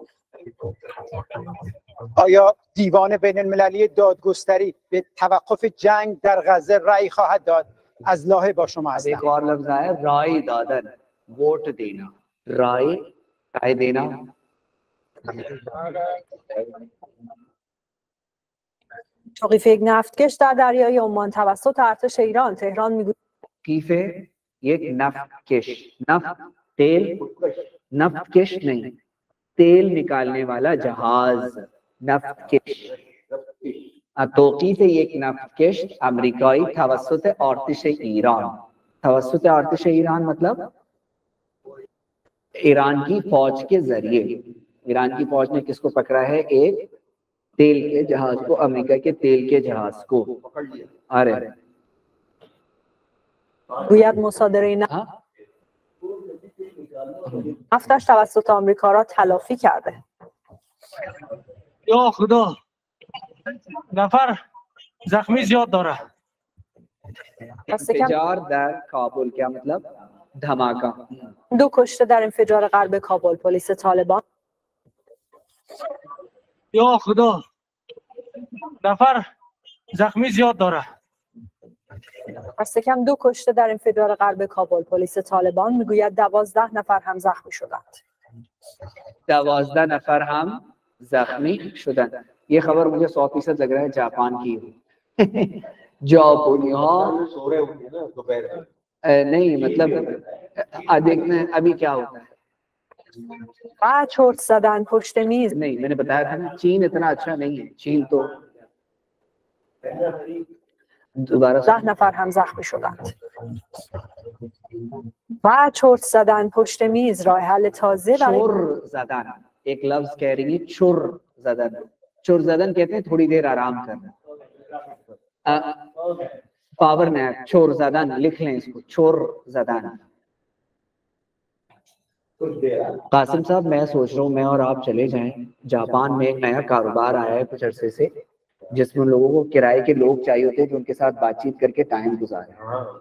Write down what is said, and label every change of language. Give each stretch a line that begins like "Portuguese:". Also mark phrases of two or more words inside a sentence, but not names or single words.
Persian: آیا دیوان بین المللی دادگستری به توقف جنگ در غزه رأی خواهد داد؟ از لایحه با شما هستم.
Urdu: ایک اور لفظ ہے
Persian: رائے دادن،
Urdu: ووٹ دینا. رائے دینا.
Persian: توقیف یک نفتکش در دریای عمان توسط ارتش ایران. تهران میگوید توقیف یک نفتکش.
Urdu: نفت تیل، نفتکش نہیں، تیل نکالنے والا جہاز.
Persian: نفتکش. توقیف یک نفتکش امریکایی توسط ارتش ایران. توسط ارتش ایران
Urdu: مطلب ایران کی فوج کے ذریعے. ایران کی فوج نے کس کو پکڑا ہے؟ ایک تیل کے جہاز کو، امریکہ کے تیل کے جہاز کو. آرے
Persian: گوید مصادره نفتش توسط آمریکا را تلافی کرده. یا خدا، نفر زخمی زیاد داره. انفجار در کابل
Urdu: کیا مطلب؟ دھماکہ.
Persian: 2 کشته در انفجار غرب کابل. پلیس طالبان. یا خدا، نفر زخمی زیاد داره. دست کم 2 کشته در انفجار غرب کابل. پلیس طالبان میگوید 12 نفر هم زخمی شدند. 12 نفر هم زخمی شدند.
Urdu: یہ خبر مجھے 100% لگ رہا ہے جاپان کی. جاپانی ها نہیں مطلب دیکھنا ابھی کیا ہوتا ہے.
Persian: چرت زدن پشت میز.
Urdu: نہیں میں نے بتایا تھا نا چین اتنا اچھا نہیں ہے. چین تو دوبارہ
Persian: 10 نفر هم زخمی شدند. و چرت زدن پشت میز. راه حل تازه برای چر زدن.
Urdu: ایک لفظ کہہ رہی ہے
Persian: چر زدن. چر زدن
Urdu: کہتے ہیں تھوڑی دیر آرام کرنا.
English: power nap.
Persian: چور زدن
Urdu: لکھ لیں اس کو.
Persian: چور زدن.
Urdu: قاسم صاحب میں سوچ رہا ہوں میں اور آپ چلے جائیں. جاپان میں ایک نیا کاروبار آیا ہے کچھ عرصے سے. جس میں ان لوگوں کو کرائے کے لوگ چاہیے ہوتے ہیں جو ان کے ساتھ بات چیت کر کے ٹائم گزارے.